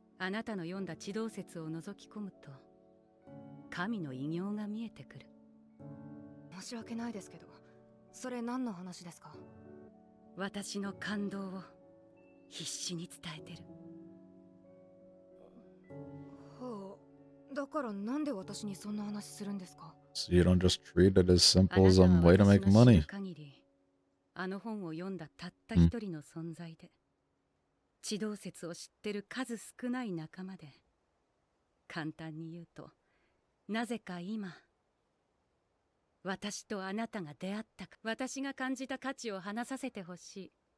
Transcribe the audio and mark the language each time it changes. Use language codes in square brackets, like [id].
[ja] あなたの読んだ地動説を覗き込むと、神の偉業が見えてくる。申し訳ないですけど、それ何の話ですか？私の感動を必死に伝えてる。はあ、だからなんで私にそんな話するんですか？ [en] So you don't just treat it as simple as a way to make money. [ja] あの本を読んだたった一人の存在で、地動説を知ってる数少ない仲間で、簡単に言うと、なぜか今、私とあなたが出会ったか、私が感じた価値を話させてほしい。